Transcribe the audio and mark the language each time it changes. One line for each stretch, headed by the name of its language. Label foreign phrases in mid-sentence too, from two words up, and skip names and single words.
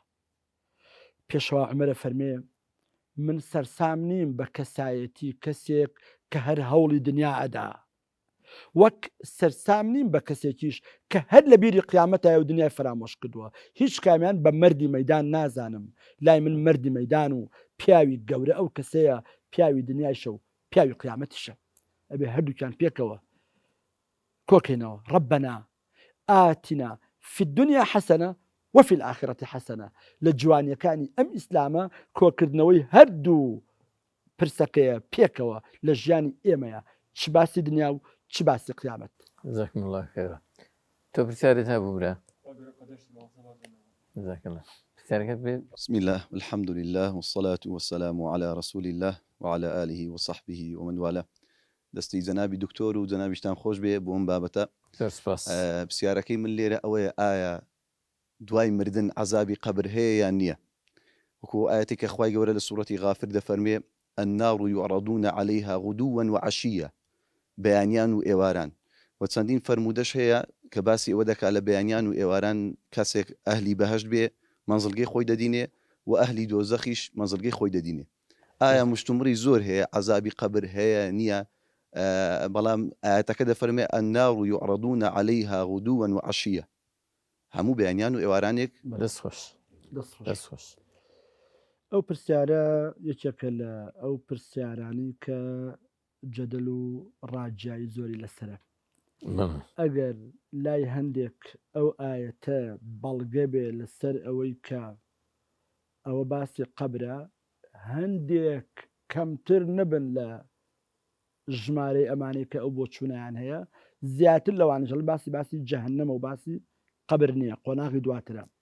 Central Kurdish: پێشەوە عومەرە فەرمێ من سەرسام نیم بە کەسایەتی کەسێک کە هەر هەوڵی دنیا ئەدا وەک سەرسام نیم بە کەسێکیش کە هەر لە بیری قیامەتایە و دنیای فرامۆش کردووە. هیچ کامیان بە مەردی مەیدان نازانم لای من مەردی مەیدان و پیاوی گەورە ئەو کەسەیە پیاوی دنیایشە و پیاوی قیامەتیشە. ئەبێ هەردووکیان پێکەوە کۆکەینەوە
Arabic: ربنا آتنا في الدنيا حسنة وفي الآخرة حسنة.
Central Kurdish: لە جوانیەکانی ئەم ئیسلامە کۆکردنەوەی هەردوو پرسەکەیە پێکەوە لە ژیانی ئێمەیە چ باسی دنیا و چ باسی قیامەت.
Arabic: جزاكم الله خيرا.
Central Kurdish: تۆ پرسیارت هەبوو برا؟
Arabic: بسم الله والحمد لله والصلاة والسلام على رسول الله وعلى آله وصحبه ومن والاه.
Central Kurdish: دەستی جەنابی دکتۆر و جەنابیشتان خۆش بێ بۆ ئەم بابەتە. پرسیارەکەی من لێرە ئەوەیە ئایا دوای مردن عەزابی قەبر هەیە یان نییە؟ وەکو ئاەتێکە خوای گەورە لە سوورەتی غافر دەفەرمێ
Arabic: النار يعرضون عليها غدوا وعشيا
Central Kurdish: بەیانیان و ئێواران و چەندین فەرمودەش هەیە کە باسی ئەوە دەکات لە بەیانیان و ئێواران کەسێک ئەهلی بەهەشت بێ مەنزڵگەی خۆی دەدینێ و ئەهلی دۆزەخیش مەنزڵگەی خۆی دەدینێ. ئایا مشتومڕی زۆر هەیە عەزابی قەبر هەیە نییە؟ بەڵام ئاەتەکە دەفەرمێ
Arabic: النار يعرضون عليها غدوا وعشيا
Central Kurdish: هەموو بەیانیان و ئێوارانێک. دەست خۆش. ئەو پرسیارە یەکێکە لە ئەو پرسیارانی کە جەدەل و ڕاجایی زۆری لەسرە. ئەگەر لای هەندێک ئەو ئاەتە بەڵگە بێ لەسەر ئەوەی کە ئەوە باسی قەبرە هەندێک کەمتر نەبن لە ژمارەی ئەمانەی کە ئەو بۆ چوونیان هەیە زیاتر لەوانژەڵ باسی جەهەنەمە و باسی قەبر نییە قۆناغی دواترە.